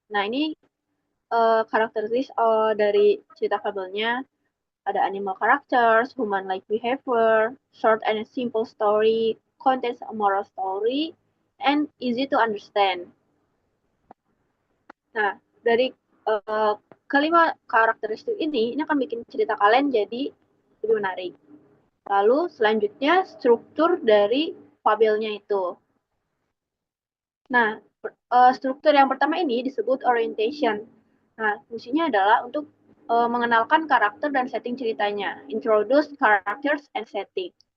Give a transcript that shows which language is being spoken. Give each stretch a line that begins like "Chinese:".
Indonesian: Nah, ini karakteristik dari cerita fabelnya. Ada
English: animal characters, human-like behavior, short and simple story, contains a moral story, and easy to understand.
Indonesian: Nah, dari kelima karakteristik ini akan bikin cerita kalian jadi lebih menarik. Lalu selanjutnya struktur dari fabelnya itu. Nah, struktur yang pertama ini disebut orientation. Nah, fungsinya adalah untuk mengenalkan karakter dan setting ceritanya.
English: Introduce characters and setting.